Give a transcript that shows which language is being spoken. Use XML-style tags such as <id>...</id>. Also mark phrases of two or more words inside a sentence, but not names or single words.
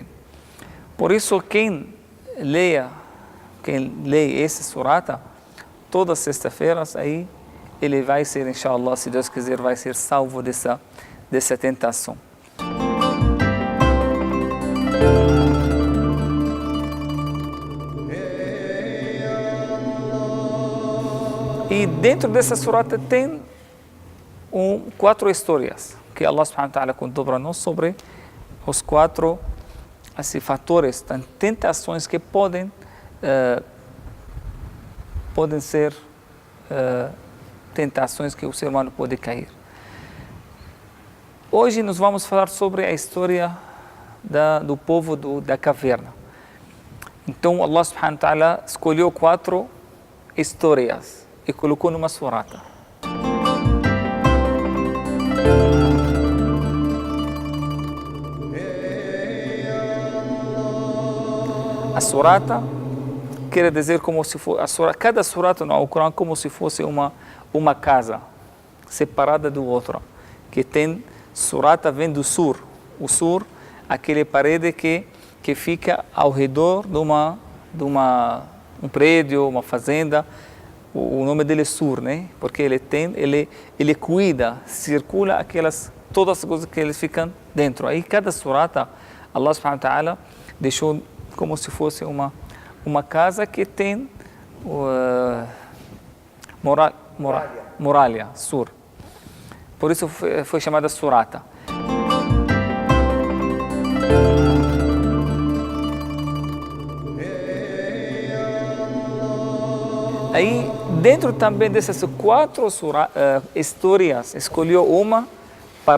<pt>Por isso, quem lê esse surata, todas as sextas-feiras, aí ele vai ser, inshallah, se Deus quiser, vai ser salvo dessa tentação. E dentro dessa surata tem 4 histórias que Allah</pt> <ar>سبحانه وتعالى</ar> <pt>contou para nós sobre os 4 fatores, tentações que podem ser tentações que o ser humano pode cair. Hoje nós vamos falar sobre a história do povo da caverna. Então Allah</pt> <ar>سبحانه وتعالى</ar> <pt>escolheu 4 histórias e colocou numa surata. A surata quer dizer como se fosse cada surata no Alcorão como se fosse uma casa separada do outro, que tem surata vem do sur. O sur, aquele parede que fica ao redor de um prédio, uma fazenda. O nome dele é sur, né? Porque ele cuida, circula todas as coisas que eles ficam dentro. Aí cada surata, Allah</pt> <ar>سبحانه وتعالى</ar> <pt>deixou como se fosse uma casa que tem muralha, sur. Por isso foi chamada surata. Aí, dentro também dessas 4 histórias, escolheu uma para</pt>